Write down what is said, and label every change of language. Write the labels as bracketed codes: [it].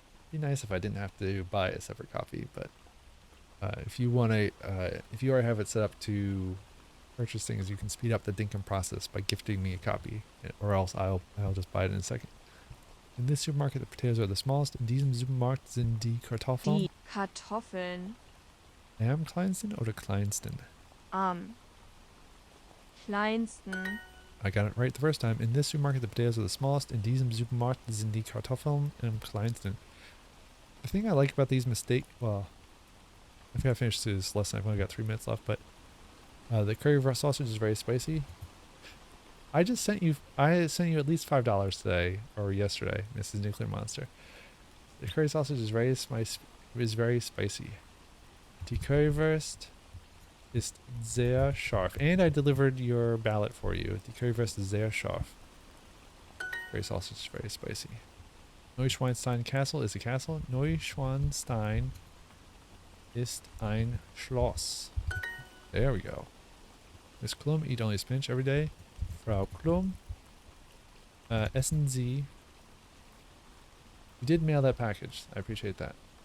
[en] Be nice if I didn't have to buy a separate copy, but if you want to, if you already have it set up to purchase things, you can speed up the dinkum process by gifting me a copy, or else I'll just buy it in a second. In this supermarket, the potatoes are the smallest. [de] In diesem Supermarkt sind die Kartoffeln. die Kartoffeln Am kleinsten oder kleinsten? am kleinsten. [en] I got it right the first time. In this supermarket, the potatoes are the smallest. [de] In diesem Supermarkt sind die Kartoffeln am kleinsten. [en] The thing I like about these mistakes, well, I think I finished this lesson. I've only got 3 minutes left, but the curry sausage is very spicy. I sent you at least $5 today or yesterday, Mrs. Nuclear Monster. The curry sausage is very spicy. [de] Die Currywurst ist sehr scharf. [en] And I delivered your ballot for you. [de] Die Currywurst ist sehr scharf. [en] Curry sausage is very spicy. Neuschwanstein Castle is a castle. [de] Neuschwanstein ist ein Schloss. [en] There we go. Miss Klum, eat only spinach every day. [de] Frau Klum, essen Sie. [en] You did mail that package. I appreciate that.